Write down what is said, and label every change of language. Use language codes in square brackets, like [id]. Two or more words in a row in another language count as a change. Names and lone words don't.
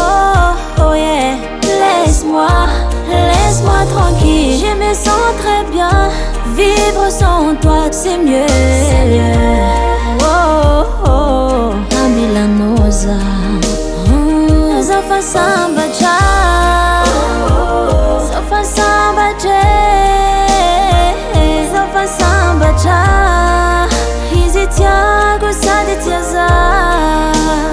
[en] Oh yeah, [fr] laisse-moi tranquille. Je me sens très bien, vivre sans toi c'est mieux. [mg] Oh oh, amilanoza, zafa sambatra, zafa sambatra, zafa sambatra. Izy tiago sady tia zaho.